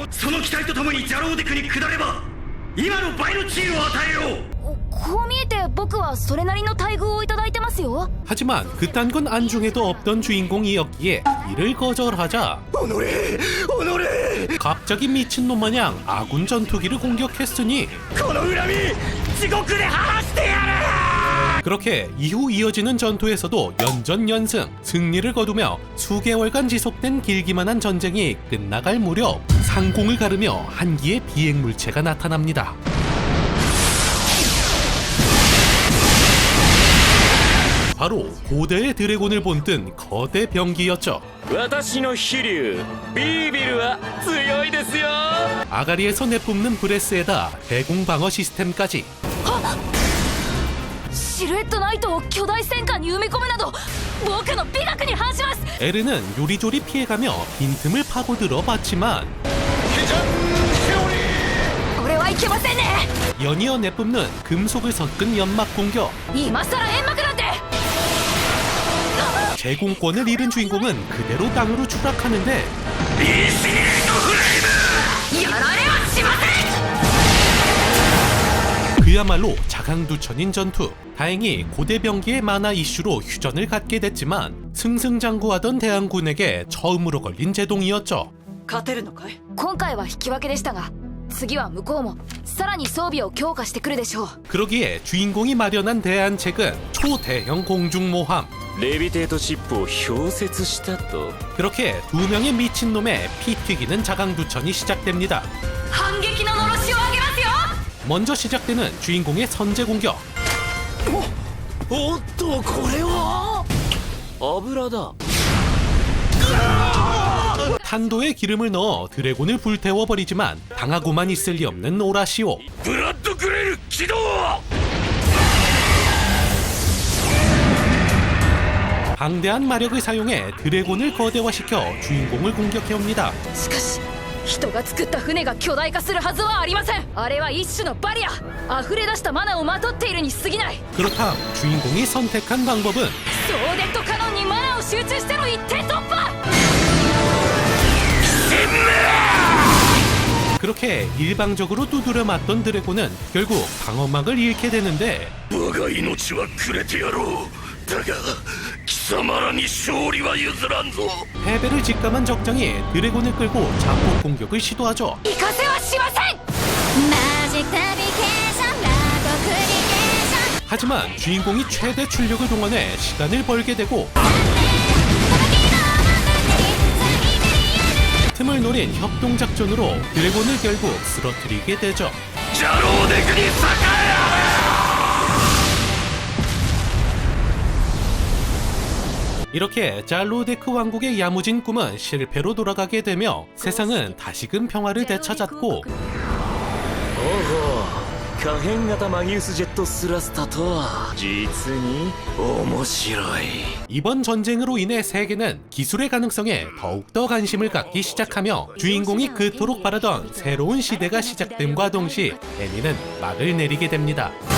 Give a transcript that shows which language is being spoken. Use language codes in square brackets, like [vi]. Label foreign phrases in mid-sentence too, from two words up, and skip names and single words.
[ja] その機体と共にジャローデクに下れば今の倍の地位を与えよう。こう見えて僕はそれなりの待遇をいただいてますよ [ko] 하지만 그딴 건 안중에도 없던 주인공이었기에 이를 거절하자 [ja] おのれおのれ [ko] 갑자기 미친놈 마냥 아군 전투기를 공격했으니 [ja] この恨み地獄で晴らしてやる。 [ko] 그렇게 이후 이어지는 전투에서도 연전연승 승리를 거두며 수개월간 지속된 길기만한 전쟁이 끝나갈 무렵 상공을 가르며 한기의 비행물체가 나타납니다. 바로 고대의 드래곤을 본뜬 거대 병기였죠. [ja] 私の飛竜ビービルは強いですよ [ko] 아가리에서 내뿜는 브레스에다 대공 방어 시스템까지 [ja] シルエットナイトを巨大戦艦に埋め込むなど僕の美学に反します [ko] 에르는 요리조리 피해가며 빈틈을 파고들어 봤지만 [ja] これはいけませんね [ko] 연이어 내뿜는 금속을 섞은 연막 공격 [ja] 今さら煙幕なんて [ko] 제공권을 잃은 주인공은 그대로 땅으로 추락하는데 [ja] やられはしません [ko] 그야말로 자강두천인 전투. 다행히 고대 병기의 만화 이슈로 휴전을 갖게 됐지만 승승장구하던 대항군에게 처음으로 걸린 제동이었죠. [ja] 勝てるのかい今回は引き分けでしたが次は向こうもさらに装備を強化してくるでしょう [ko] 그러기에 주인공이 마련한 대안책은 초대형 공중모함. [ja] レビテートシップを氷雪したと [ko] 그렇게 두 명의 미친놈의 피 튀기는 자강두천이 시작됩니다. [ja] 反撃ののろしを上げますよ [ko] 먼저 시작되는 주인공의 선제 공격. [ja] おっとこれは油だ [ko] 탄도에 기름을 넣어 드래곤을 불태워버리지만 당하고만 있을 리 없는 오라시오. [ja] ブラッドグレル起動。 [ko] 방대한 마력을 사용해 드래곤을 거대화시켜 주인공을 공격해옵니다. [ja] しかし人が作った船が巨大化するはずはありませんあれは一種のバリア溢れ出したマナをまとっているに過ぎない [ko] 그렇다면 주인공이 선택한 방법은 [ja] ソーデットカノンにマナを集中しての一点突破 [ko] 그렇게 일방적으로 두드려 맞던 드래곤은 결국 방어막을 잃게 되는데 [ja] 我が命はくれてやろう。だが貴様らに勝利は譲らんぞ。 [ko] 패배를 직감한 적장이 드래곤을 끌고 자폭 공격을 시도하죠. [ja] 行かせはしませんマジックナビゲーションラドクリケーション [ko] 하지만 주인공이 최대 출력을 동원해 시간을 벌게 되고 틈을 노린 협동작전으로 드래곤을 결국 쓰러뜨리게 되죠. [ja] ジャローデクに栄え [ko] 이렇게 잘로데크 왕국의 야무진 꿈은 실패로 돌아가게 되며 세상은 다시금 평화를 되찾았고 [ja] おお可変型マギウスジェットスラスタとは実に面白い [ko] 이번 전쟁으로 인해 세계는 기술의 가능성에 더욱더 관심을 갖기 시작하며 주인공이 그토록 바라던 새로운 시대가 시작됨과 동시에 애니는 막을 내리게 됩니다.